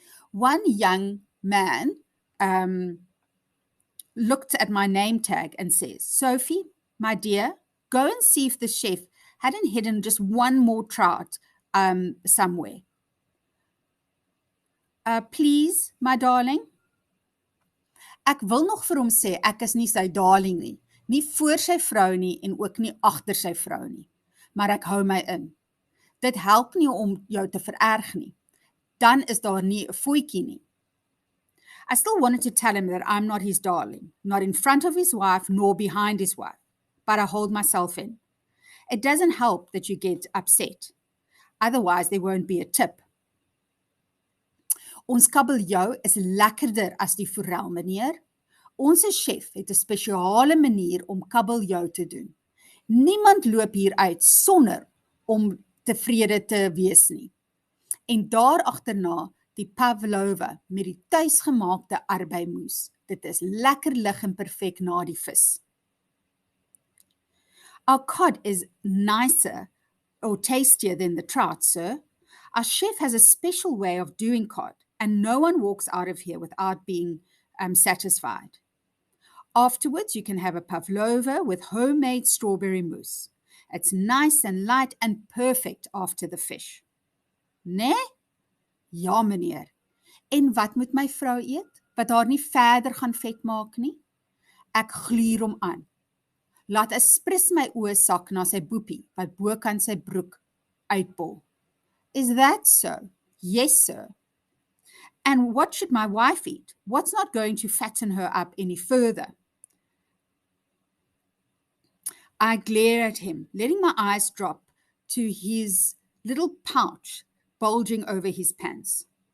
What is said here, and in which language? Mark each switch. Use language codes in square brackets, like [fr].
[en] One young man looked at my name tag and says, Sophie, my dear, go and see if the chef hadn't hidden just 1 more trout somewhere. Please, my darling. [af] Ek wil nog vir hom sê, ek is nie sy darling nie. Nie voor sy vrou nie en ook nie agter sy vrou nie. Maar ek hou my in. Dit help nie om jou te vererg nie. dan is daar nie 'n voetjie nie. [en] I still wanted to tell him that I'm not his darling, not in front of his wife nor behind his wife, but I hold myself in. It doesn't help that you get upset. Otherwise, there won't be a tip. [af] Ons kabeljou is lekkerder as die forel, meneer. Ons chef het 'n spesiale manier om kabeljou te doen. Niemand loop hier uit sonder om tevrede te wees nie. En daar agterna die pavlova met die tuisgemaakte arbeimoes. Dit is lekker lig en perfek na die vis. [en] Our cod is nicer or tastier than the trout, sir. Our chef has a special way of doing cod, and no one walks out of here without being satisfied. Afterwards, you can have a pavlova with homemade strawberry mousse. It's nice and light and perfect after the fish. [af] Nee? Ja, meneer. En wat moet my vrou eet? Wat haar nie verder gaan vet maak nie? Ek gluur hom aan. Laat 'n spris my oë sak na sy boepie, wat bokant sy broek uitpol. [en] Is that so? Yes, sir. And what should my wife eat? What's not going to fatten her up any further? I glare at him, letting my eyes drop to his little pouch bulging over his pants.